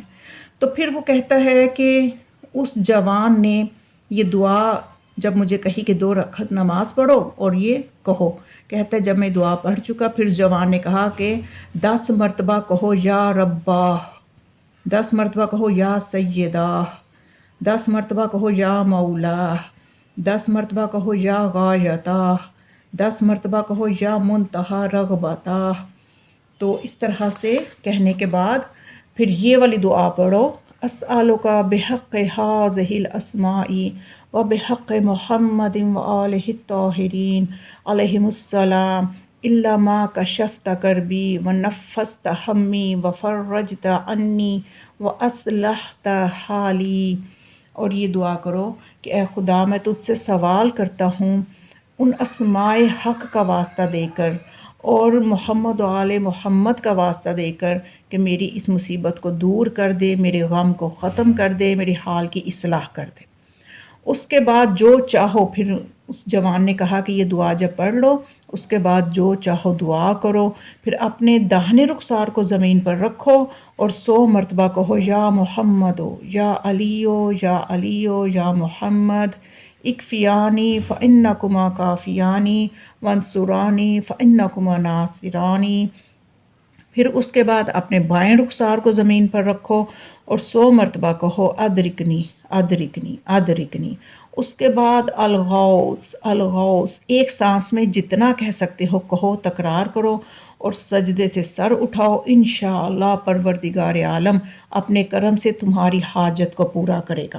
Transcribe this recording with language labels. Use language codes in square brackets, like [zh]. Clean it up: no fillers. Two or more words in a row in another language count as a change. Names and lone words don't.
[ur] تو پھر وہ کہتا ہے کہ اس جوان نے یہ دعا جب مجھے کہی کہ 2 رکعت نماز پڑھو اور یہ کہو، کہتا ہے جب میں دعا پڑھ چکا، پھر جوان نے کہا کہ 10 مرتبہ کہو [ar] یا ربا، [ur] 10 مرتبہ کہو [ar] یا سیدہ، [ur] 10 مرتبہ کہو [ar] یا مولا، [ur] 10 مرتبہ کہو [ar] یا غایتہ، [ur] 10 مرتبہ کہو [ar] یا منتہا رغبتہ۔ [ur] تو اس طرح سے کہنے کے بعد پھر یہ والی دعا پڑھو، [ar] اسألک بحق ہذہ الاسماء و بحق محمد و آلہ الطاہرین علیہم السلام الا ما کشفت کربی و نفست ہمی و فرجت عنی و اصلحت حالی۔ [ur] اور یہ دعا کرو کہ اے خدا میں تجھ سے سوال کرتا ہوں ان اسماء حق کا واسطہ دے کر اور محمد و آل محمد کا واسطہ دے کر کہ میری اس مصیبت کو دور کر دے، میرے غم کو ختم کر دے، میری حال کی اصلاح کر دے۔ اس کے بعد جو چاہو، پھر اس جوان نے کہا کہ یہ دعا جب پڑھ لو اس کے بعد جو چاہو دعا کرو، پھر اپنے داہنے رخسار کو زمین پر رکھو اور 100 مرتبہ کہو [ar] یا محمدو یا علیو یا علیو یا محمد اکفیانی فإنکما کافیانی وانصرانی فإنکما ناصرانی۔ [ur] پھر اس کے بعد اپنے بائیں رخسار کو زمین پر رکھو اور 100 مرتبہ کہو [ar] ادرکنی ادرکنی ادرکنی۔ [ur] اس کے بعد [ar] الغوث الغوث، [ur] ایک سانس میں جتنا کہہ سکتے ہو کہو، تکرار کرو اور سجدے سے سر اٹھاؤ، انشاءاللہ پروردگار عالم اپنے کرم سے تمہاری حاجت کو پورا کرے گا۔